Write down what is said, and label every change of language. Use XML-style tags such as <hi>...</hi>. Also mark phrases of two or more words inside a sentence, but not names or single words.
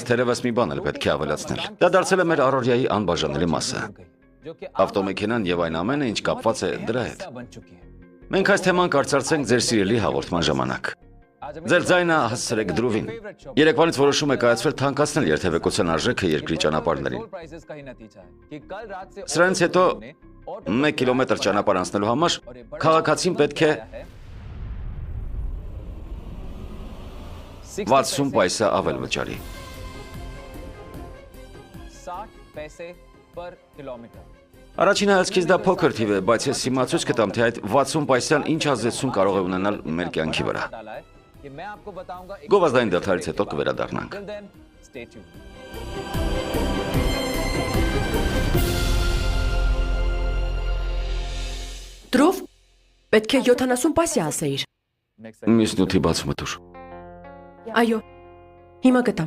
<hy>թերևս մի բան էլ պետք է ավելացնել։ Դա դարձել է մեր առօրյայի անբաժանելի մասը։ Ավտոմեքենան եւ այն ամենը, ինչ կապված է դրա հետ։ Մենք այս թեման կարծրացենք ձեր սիրելի հաղորդման ժամանակ։ Ձեր ձայնը հասցրեք Դրուվին։ Երեկվանից որոշում եք կայացվել թանկացնել երթևեկության արժեքը երկրի ճանապարհներին։ Սրանից հետո 1 կիլոմետր ճանապարհ անցնելու համար քաղաքացին պետք է 60 պայսա ավել վճարի։</hy> <hi>60 पैसे पर किलोमीटर।</hi> <hy>Առաջին հայացքից դա փոքր թիվ է, բայց ես հիմա ցույց կտամ, թե այդ 60 պայսան ինչ ազդեցություն կարող է ունենալ մեր կյանքի վրա։</hy> <hi>कि मैं आपको बताऊंगा एक</hi> <hy>Գովազդային դադարից հետո կվերադառնանք։</hy> <en>Till then, stay tuned.</en> <hy>Դրով պետք է 70 պասի ասեիր։ Մյուս նյութի բացումը դուր։ Այո։ Հիմա գտամ։</hy>